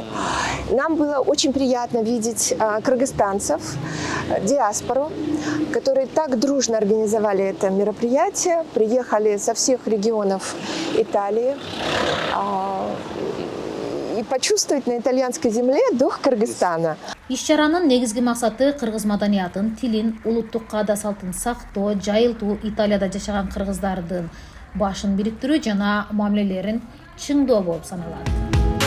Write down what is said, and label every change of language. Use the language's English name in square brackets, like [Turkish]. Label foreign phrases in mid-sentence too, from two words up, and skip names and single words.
[Russian] Нам было очень приятно видеть кыргызстанцев, диаспору, которые так дружно организовали это мероприятие, приехали со всех регионов Италии. И почувствовать на итальянской земле дух Кыргызстана. [Kyrgyz] Иш-чаранын негизги максаты кыргыз маданиятын, тилин, улуттук каада салтын сактоо, жайылтуу, Италияда жашаган кыргыздардын башын бириктирүү жана мамилелерин чыңдоо болуп саналат.